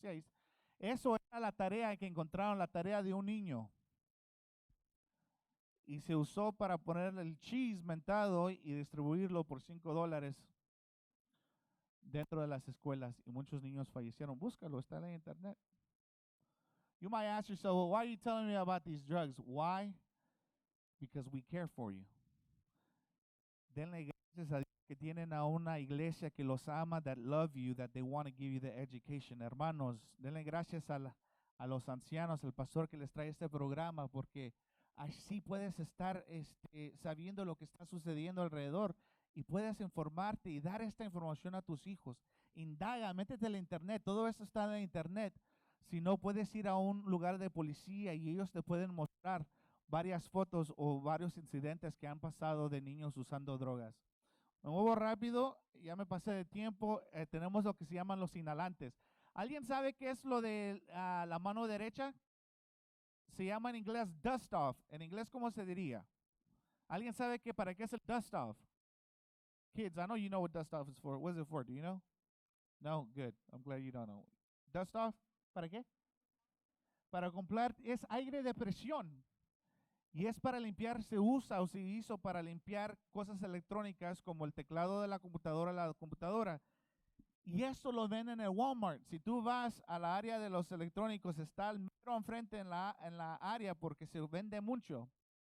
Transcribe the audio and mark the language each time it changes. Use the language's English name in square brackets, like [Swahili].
[Spanish] Sí, eso era la tarea que encontraron, la tarea de un niño. Y se usó para poner el cheese mentado y distribuirlo por $5 dentro de las escuelas. Y muchos niños fallecieron. Búscalo, está en la internet. [English] You might ask yourself, well, why are you telling me about these drugs? Why? Because we care for you. [Spanish] Denle gracias a Dios que tienen a una iglesia que los ama, [English] that love you, that they want to give you the education. [Spanish] Hermanos, denle gracias a los ancianos, al pastor que les trae este programa, porque así puedes estar sabiendo lo que está sucediendo alrededor y puedes informarte y dar esta información a tus hijos. Indaga, métete en la internet, todo eso está en la internet. Si no, puedes ir a un lugar de policía y ellos te pueden mostrar varias fotos o varios incidentes que han pasado de niños usando drogas. Me muevo rápido, ya me pasé de tiempo. Tenemos lo que se llaman los inhalantes. ¿Alguien sabe qué es lo de la mano derecha? Se llama en inglés dust off. En inglés, ¿cómo se diría? ¿Alguien sabe para qué es el dust off? [English] Kids, I know you know what dust off is for. What is it for? Do you know? No? Good. I'm glad you don't know. Dust off, [Spanish] ¿para qué? Para comprar, es aire de presión. Y es para limpiar, se usa o se hizo para limpiar cosas electrónicas como el teclado de la computadora. Y eso lo ven en el Walmart. Si tú vas a la área de los electrónicos, está al mero enfrente en la área porque se vende mucho.